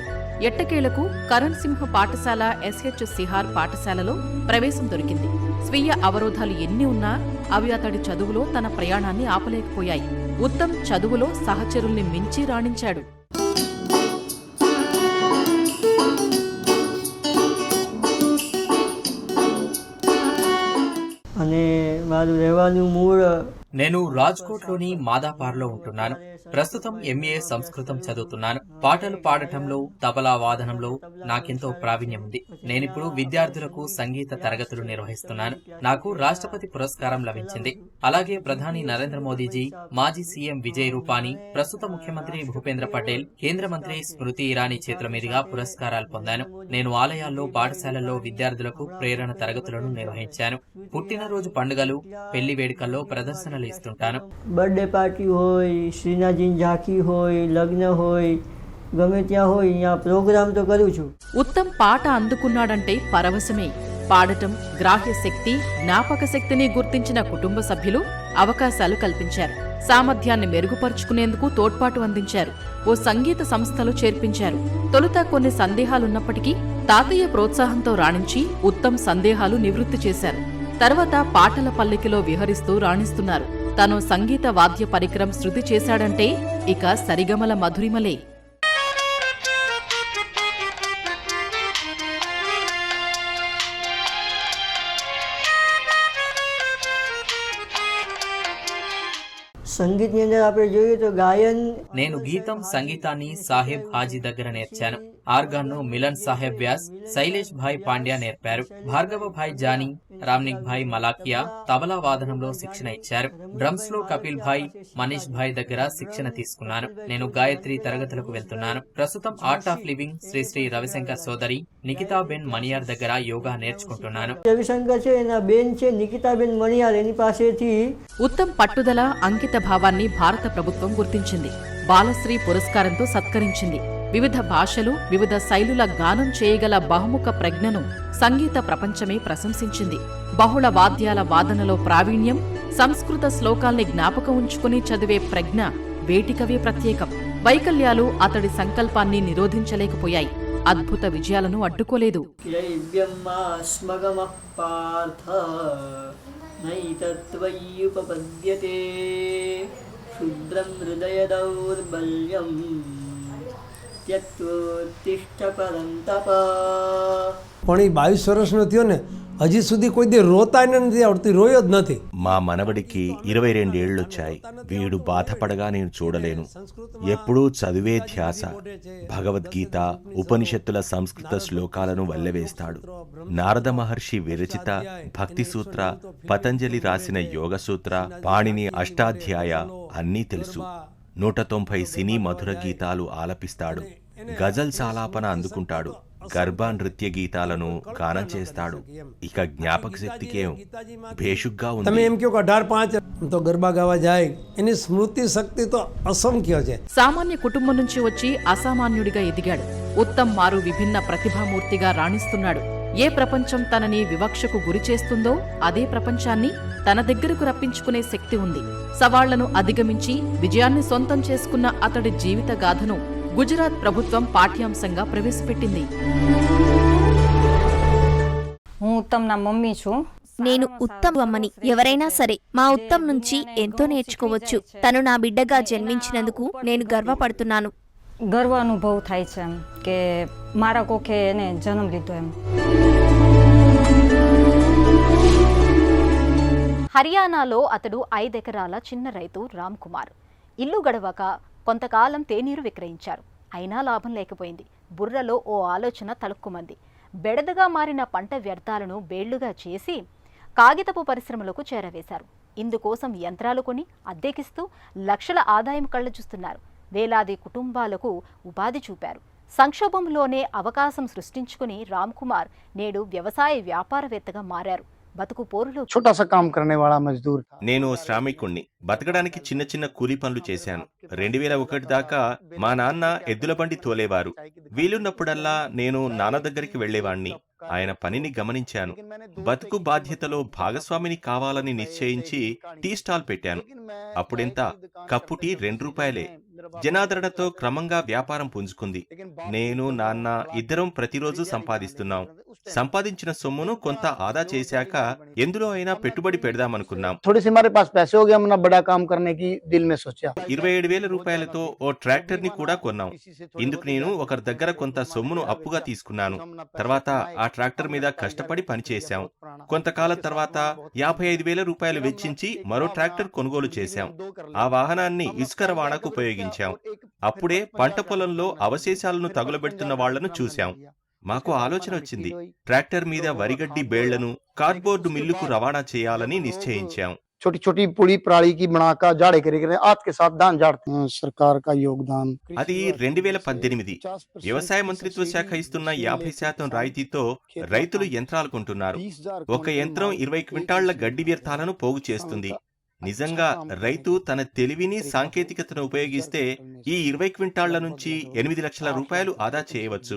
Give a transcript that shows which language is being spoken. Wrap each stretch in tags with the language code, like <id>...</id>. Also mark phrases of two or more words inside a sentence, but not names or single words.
<te>ఎట్టకేలకు కరణ్ సింహ్ పాఠశాల ఎస్హెచ్ సిహార్ పాఠశాలలో ప్రవేశం దొరికింది. స్వీయ అవరోధాలు ఎన్ని ఉన్నా అవి అతడి చదువులో తన ప్రయాణాన్ని ఆపలేకపోయాయి. ఉత్తమ్ చదువులో సహచరుల్ని మించి రాణించాడు.</te> <gu>અને મારું રહેવાનું મૂળ</gu> <te>నేను రాజ్కోట్లోని మాదాపార్లో ఉంటున్నాను. ప్రస్తుతం ఎంఏ సంస్కృతం చదువుతున్నాను. పాటలు పాడటంలో, తబలా వాదనంలో నాకెంతో ప్రావీణ్యం ఉంది. నేనిప్పుడు విద్యార్థులకు సంగీత తరగతులు నిర్వహిస్తున్నాను. నాకు రాష్ట్రపతి పురస్కారం లభించింది. అలాగే ప్రధాని నరేంద్ర మోదీజీ, మాజీ సీఎం విజయ్ రూపానీ, ప్రస్తుత ముఖ్యమంత్రి భూపేంద్ర పటేల్, కేంద్ర మంత్రి స్మృతి ఇరానీ చేతుల మీదుగా పురస్కారాలు పొందాను. నేను ఆలయాల్లో, పాఠశాలల్లో విద్యార్థులకు ప్రేరణ తరగతులను నిర్వహించాను. పుట్టినరోజు పండుగలు, పెళ్లి వేడుకల్లో ప్రదర్శనలు ఇస్తుంటాను.</te> <gu>બર્થડે પાર્ટી હોય, શ્રીનાથજીની ઝાંખી હોય, લગ્ન હોય, ગમે ત્યાં હોય, અહીંયા પ્રોગ્રામ તો કરું છું.</gu> <te>ఉత్తమ్ పాట అందుకున్నాడంటే పరవశమే. పాడటం, గ్రాహ్య శక్తి, జ్ఞాపక శక్తిని గుర్తించిన కుటుంబ సభ్యులు అవకాశాలు కల్పించారు. సామర్థ్యాన్ని మెరుగుపరుచుకునేందుకు తోడ్పాటు అందించారు. ఓ సంగీత సంస్థలు చేర్పించారు. తొలుత కొన్ని సందేహాలున్నప్పటికీ తాతయ్య ప్రోత్సాహంతో రాణించి ఉత్తమ్ సందేహాలు నివృత్తి చేశారు. తర్వాత పాటల పల్లకిలో విహరిస్తూ రాణిస్తున్నారు. తను సంగీత వాద్య పరికరం శృతి చేశాడంటే ఇక సరిగమల మధురిమలే.</te> <gu>સંગીતની અંદર આપણે જોઈએ તો ગાયન</gu> <te>నేను గీతం, సంగీతాన్ని సాహెబ్ హాజీ దగ్గర నేర్చాను. ఆర్గాన్ను మిలన్ సాహెబ్ వ్యాస్, శైలేష్ భాయ్ పాండ్యా నేర్పారు. భార్గవ భాయ్ జానీ, రామ్నిక్ భాయ్ మలాకియా తబలా వాదనంలో శిక్షణ ఇచ్చారు. డ్రమ్స్ లో కపిల్ భాయ్, మనీష్ భాయ్ దగ్గర శిక్షణ తీసుకున్నాను. నేను గాయత్రి తరగతులకు వెళ్తున్నాను. ప్రస్తుతం ఆర్ట్ ఆఫ్ లివింగ్ శ్రీ శ్రీ రవిశంకర్ సోదరి నికితాబెన్ మణియార్ దగ్గర యోగా నేర్చుకుంటున్నాను.</te> <gu>રવિશંકર છે, એના બેન છે નિકિતાબેન મણિયાર, એની પાસેથી</gu> <te>ఉత్తమ్ పట్టుదల, అంకిత భావాన్ని భారత ప్రభుత్వం గుర్తించింది. బాలశ్రీ పురస్కారంతో సత్కరించింది. వివిధ భాషలు, వివిధ శైలుల గానం చేయగల బహుముఖ ప్రజ్ఞను సంగీత ప్రపంచమే ప్రశంసించింది. బహుళ వాద్యాల వాదనలో ప్రావీణ్యం, సంస్కృత శ్లోకాల్ని జ్ఞాపకం ఉంచుకుని చదివే ప్రజ్ఞ వేటికవే ప్రత్యేకం. వైకల్యాలు అతడి సంకల్పాన్ని నిరోధించలేకపోయాయి. అద్భుత విజయాలను అడ్డుకోలేదు.</te> <sa>క్లైవ్యమాస్మగమః పార్థ నైతత్వయ్యుపపద్యతే క్షుద్రం హృదయ దౌర్బల్యం త్యక్తోత్తిష్ఠ పరంతప.</sa> <gu>પણ એ 22 વર્ષનો થયો ને, હજી સુધી કોઈ દી રોતા નથી આવડતી, રોયો જ નથી.</gu> <te>మా మనవడికి 22 ఏళ్లొచ్చాయి. వీడు బాధపడగా నేను చూడలేను. ఎప్పుడూ చదివే ధ్యాస. భగవద్గీత, ఉపనిషత్తుల సంస్కృత శ్లోకాలను వల్లెవేస్తాడు. నారద మహర్షి విరచిత భక్తి సూత్ర, పతంజలి రాసిన యోగ సూత్ర, పాణిని అష్టాధ్యాయ అన్నీ తెలుసు. 190 సినీ మధుర గీతాలు ఆలపిస్తాడు. గజల్ సాలాపన అందుకుంటాడు. గర్భా నృత్య గీతాలను గానం చేస్తాడు. ఇక జ్ఞాపక శక్తికేం భేషుగ్గా ఉంది.</te> <gu>તમે એમ કહો કે 18-5 તો ગરબા ગાવા જાય, એની સ્મૃતિ શક્તિ તો અસંખ્ય છે.</gu> <te>సామాన్య కుటుంబం నుంచి వచ్చి అసామాన్యుడిగా ఎదిగాడు. ఉత్తమ్ మారు విభిన్న ప్రతిభామూర్తిగా రాణిస్తున్నాడు. ఏ ప్రపంచం తనని వివక్షకు గురి చేస్తుందో అదే ప్రపంచాన్ని తన దగ్గరకు రప్పించుకునే శక్తి ఉంది. సవాళ్లను అధిగమించి విజయాన్ని సొంతం చేసుకున్న అతడి జీవిత గాథను గుజరాత్ ప్రభుత్వం పాఠ్యాంశంగా ప్రవేశపెట్టింది.</te> <gu>હું ઉત્તમના મમ્મી છું.</gu> <te>నేను ఉత్తమ్ అమ్మని. ఎవరైనా సరే మా ఉత్తమ్ నుంచి ఎంతో నేర్చుకోవచ్చు. తను నా బిడ్డగా జన్మించినందుకు నేను గర్వపడుతున్నాను.</te> <gu>ગર્વ અનુભવ થાય છે એમ કે મારા કોખે એને જન્મ લીધો એમ.</gu> <te>హర్యానాలో అతడు 5 ఎకరాల చిన్న రైతు రామ్ కుమార్. ఇల్లు గడవక కొంతకాలం తేనీరు విక్రయించారు. అయినా లాభం లేకపోయింది. బుర్రలో ఓ ఆలోచన తలుక్కుమంది. బెడదగా మారిన పంట వ్యర్థాలను బేళ్లుగా చేసి కాగితపు పరిశ్రమలకు చేరవేశారు. ఇందుకోసం యంత్రాలు కొని అద్దెకిస్తూ లక్షల ఆదాయం కళ్లజూస్తున్నారు. వేలాది కుటుంబాలకు ఉపాధి చూపారు. సంక్షోభంలోనే అవకాశం సృష్టించుకుని రామ్ కుమార్ నేడు వ్యవసాయ వ్యాపారవేత్తగా మారారు. బతుకు పోరులో</te> <hi>छोटा सा काम करने वाला मजदूर था.</hi> <te>నేను శ్రామికుణ్ణి. బతకడానికి చిన్న చిన్న కూలి పనులు చేశాను. 2001 దాకా మా నాన్న ఎద్దుల బండి తోలేవారు. వీలున్నప్పుడల్లా నేను నాన్న దగ్గరికి వెళ్లేవాణ్ణి. ఆయన పనిని గమనించాను. బతుకు బాధ్యతలో భాగస్వామిని కావాలని నిశ్చయించి టీ స్టాల్ పెట్టాను. అప్పుడెంత? కప్పు టీ 2 రూపాయలే. జనాదరణతో క్రమంగా వ్యాపారం పుంజుకుంది. నేను, నాన్న ఇద్దరం ప్రతిరోజు సంపాదిస్తున్నాం. సంపాదించిన సొమ్మును కొంత ఆదా చేశాక ఎందులో అయినా పెట్టుబడి పెడదామనుకున్నాం.</te> <hi>थोड़ी सी हमारे पास पैसे हो गए, हमने बड़ा काम करने की दिल में सोचा.</hi> <te>27,000 రూపాయలతో ఓ ట్రాక్టర్ ని కూడా కొన్నాం. ఇందుకు నేను ఒకరి దగ్గర కొంత సొమ్మును అప్పుగా తీసుకున్నాను. తర్వాత ఆ ట్రాక్టర్ మీద కష్టపడి పనిచేశాం. కొంతకాలం తర్వాత 55,000 రూపాయలు వెచ్చించి మరో ట్రాక్టర్ కొనుగోలు చేశాం. ఆ వాహనాన్ని ఇసుక రవాణాకు ఉపయోగించాం. అప్పుడే పంట పొలంలో అవశేషాలను తగులబెడుతున్న వాళ్లను చూశాం. మాకు ఆలోచన వచ్చింది. ట్రాక్టర్ మీద వరిగడ్డి బేళ్లను కార్డ్బోర్డు మిల్లుకు రవాణా చేయాలని నిశ్చయించాం.</te> <hi>छोटी छोटी पुड़ी पराली की बनाकर झाड़े करे हाथ के साथ धान झाड़ते हैं. सरकार का योगदान.</hi> <te>అది 2018. వ్యవసాయ మంత్రిత్వ శాఖ ఇస్తున్న 50% రాయితీతో రైతులు యంత్రాలు కొంటున్నారు. ఒక యంత్రం 20 క్వింటాళ్ల గడ్డి వ్యర్థాలను పోగు చేస్తుంది. నిజంగా రైతు తన తెలివిని, సాంకేతికతను ఉపయోగిస్తే ఈ 20 క్వింటాళ్ల నుంచి 8 లక్షల రూపాయలు ఆదా చేయవచ్చు.</te>